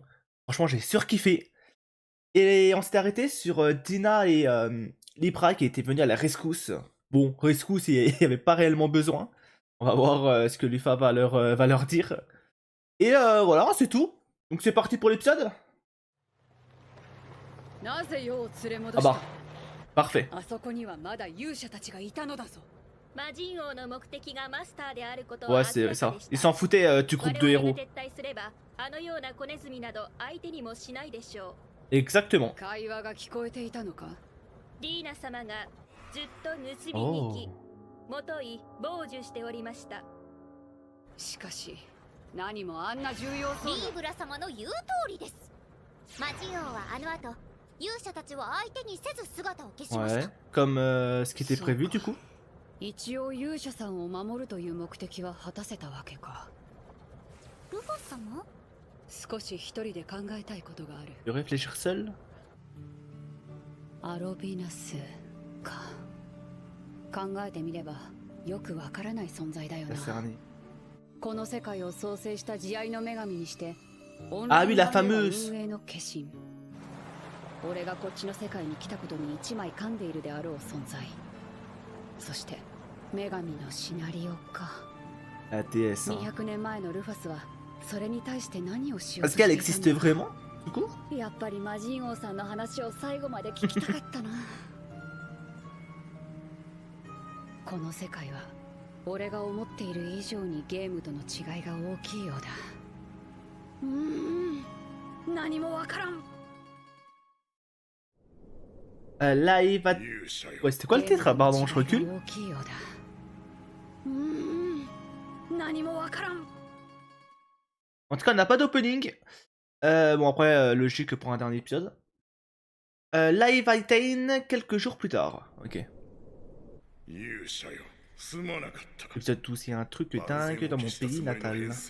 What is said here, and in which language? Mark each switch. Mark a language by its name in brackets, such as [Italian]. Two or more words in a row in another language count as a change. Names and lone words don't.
[French] Franchement, j'ai surkiffé. Et on s'était arrêté sur Dina et Libra qui étaient venus à la rescousse. Bon, rescousse, il n'y avait pas réellement besoin. On va voir ce que Lufa va leur dire. Et voilà, c'est tout. Donc c'est parti pour l'épisode. Ah bah, parfait. [Japanese] あそこにはまだ勇者たちがいたのだぞ。魔人王の目的がマスターであることは [French] Ouais, [Japanese] 明 [French] c'est [Japanese] らか [French] ça. [Japanese] でし [French] Ils [Japanese] た。 [French] s'en foutaient du [Japanese] 我 [French] groupe de [Japanese] 々 [French] héros. [Japanese] が撤退すれば、あのような小ネズミなど相手にもしないでしょ [French] Exactement. [Japanese] 会話が聞こえていたのか。う。ディーナ様がずっと盗みに行き、もとい傍受しておりました。しかし、何もあんな重要そうな。リーブラ様の言う通りです。魔人王はあの後、勇者たちは相手にせず姿を消しまし [French] Ouais. [Japanese] た。 [French] Comme ce qui était prévu du coup. [Japanese] 一応勇者さんを守るという目的は果たせたわけか。ルファ様？少し一人で考えたいことがある。 [French] De réfléchir seul. [Japanese] アロビナスか。考えてみればよくわからない存在だよ [French] La [Japanese] な。 [French] Cerny. [Japanese] この世界を創生した慈愛の女神にして、 [French] Ah oui, la fameuse. [Japanese] 運営の化身。俺がこっちの世界に来たことに一枚噛んでいるであろう存在。そして女神のシナリオか。 [French] La DS. Hein. [Japanese] 200年前のルファスはそれに対して何をしよう [French] Est-ce [Japanese] として [French] qu'elle [Japanese] いた [French] existe [Japanese] のか。 [French] vraiment du coup? [Japanese] やっぱり魔人王さんの話を最後まで聞きたかったな。この世界は俺が思っている以上にゲームとの違いが大きいようだ。何もわからん。 [French] Live at... Ouais, c'était quoi le titre? Pardon, je recule. [Japanese] 大きいようだ。何もわからん。 [French] En tout cas, on n'a pas d'opening. Bon, après, logique pour un dernier épisode. Live Attain quelques jours plus tard. Ok. Épisode 12, il y a un truc de dingue dans mon pays natal.